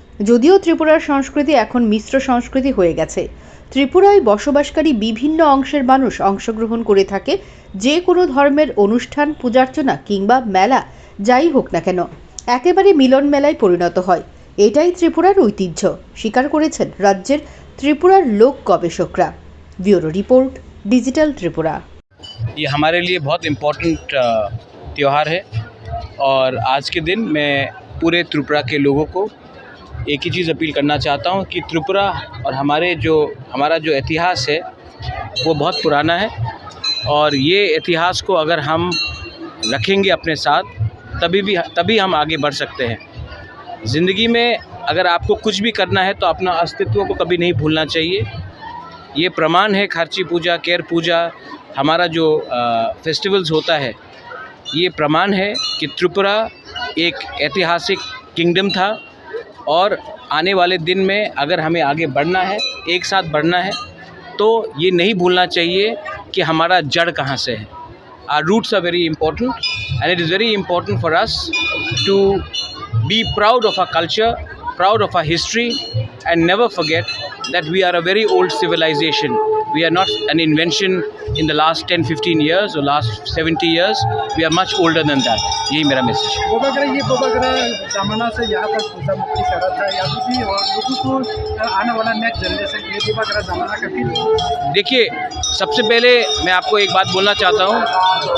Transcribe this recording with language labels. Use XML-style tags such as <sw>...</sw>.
<bn>যদিও ত্রিপুরার সংস্কৃতি এখন মিশ্র সংস্কৃতি হয়ে গেছে, ত্রিপুরায় বসবাসকারী বিভিন্ন অংশের মানুষ অংশগ্রহণ করে থাকে যে কোনো ধর্মের অনুষ্ঠান, পূজার্চনা কিংবা মেলা যাই হোক না কেন একেবারে মিলন মেলায় পরিণত হয়। এটাই ত্রিপুরার ঐতিহ্য, স্বীকার করেছেন রাজ্যের ত্রিপুরার লোক গবেষকরা। Bureau report, digital Tripura.</bn> <hi>ये हमारे लिए बहुत इम्पोर्टेंट त्यौहार है और आज के दिन मैं पूरे त्रिपुरा के लोगों को एक ही चीज़ अपील करना चाहता हूँ कि त्रिपुरा और हमारा जो इतिहास है वो बहुत पुराना है और ये इतिहास को अगर हम रखेंगे अपने साथ तभी हम आगे बढ़ सकते हैं। ज़िंदगी में अगर आपको कुछ भी करना है तो अपना अस्तित्व को कभी नहीं भूलना चाहिए। ये प्रमाण है खार्ची पूजा, केर पूजा, हमारा जो फेस्टिवल्स होता है, ये प्रमाण है कि त्रिपुरा एक ऐतिहासिक किंगडम था और आने वाले दिन में अगर हमें आगे बढ़ना है, एक साथ बढ़ना है, तो ये नहीं भूलना चाहिए कि हमारा जड़ कहाँ से है।</hi> <en>Our roots are very important and it is very important for us to be proud of our culture, proud of our history and never forget that we are a very old civilization. We are not an invention in the last 10-15 years or last 70 years. We are much older than that.</en> <hi>यही मेरा message है। बोबागरा जमाना से यहाँ पर पूजा मुक्ति करा था या भी और लोगों को आने वाला नेक्स्ट जनरेशन के लिए बोबागरा जमाना का फील। देखिए, सबसे पहले मैं आपको एक बात बोलना चाहता हूँ।</hi>